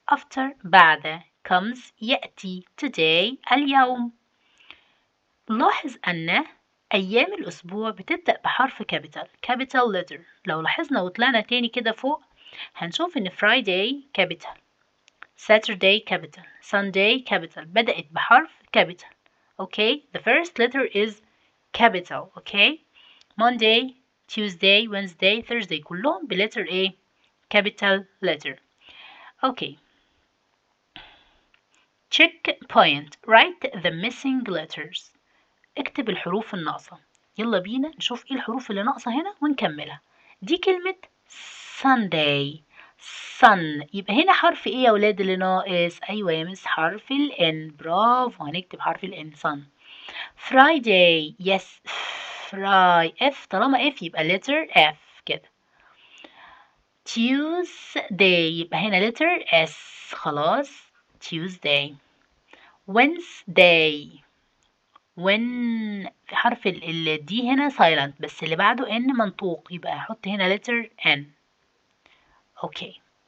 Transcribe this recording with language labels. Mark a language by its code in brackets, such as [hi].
[en] After بعد. Comes يأتي. Today اليوم. [ar] لاحظ أن أيام الأسبوع بتبدأ بحرف capital letter. لو لاحظنا وطلعنا تاني كده فوق هنشوف إن Friday capital, Saturday capital, Sunday capital بدأت بحرف capital. [en] Okay, the first letter is capital. Okay, Monday, Tuesday, Wednesday, Thursday [ar] كلهم بletter [en] A, capital letter. Okay, check point. Write the missing letters. [ar] اكتب الحروف الناقصة. يلا بينا نشوف ايه الحروف اللي ناقصة هنا ونكملها. دي كلمة Sunday. [en] sun. [ar] يبقى هنا حرف ايه يا ولاد اللي ناقص؟ ايوه يا مس حرف ال N. برافو، هنكتب حرف ال N. sun. Friday. [en] yes F. [ar] طالما F يبقى letter F كده. Tuesday يبقى هنا letter S. خلاص Tuesday. [en] Wednesday. [ar] في حرف ال D هنا silent، بس اللي بعده N منطوق، يبقى هحط هنا letter N. [en] Okay.